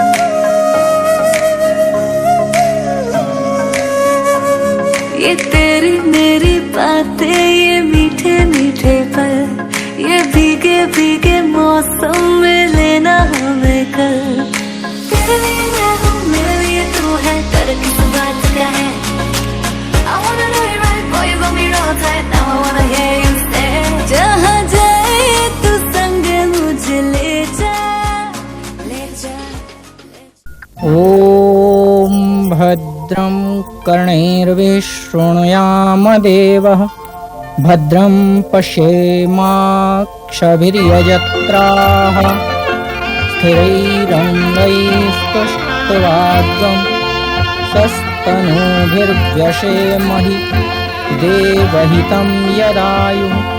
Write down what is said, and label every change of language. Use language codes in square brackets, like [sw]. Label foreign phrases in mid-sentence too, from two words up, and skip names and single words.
[hi] ये तेरी मेरी बातें, ये मीठे मीठे पल, ये भीगे भीगे मौसम में लेना हमें कल। तेरे लिए मैं हूँ, मेरे लिए तू है, डर किस बात का है? [en] I wanna know you right, boy, you got me real tight. Now I wanna hear you say, [hi] जहाँ जाए तू संग मुझे ले जा, ले जा, ले जा। [sa] ॐ भद्रं कर्णैर्विशृणुयाम देवः, भद्रं पश्येमाक्षभिर्यजत्राः, स्थिरैरङ्गैस्तुष्टुवाद्यं तनूभिर्व्यशेमहि देवहितं यदायुः।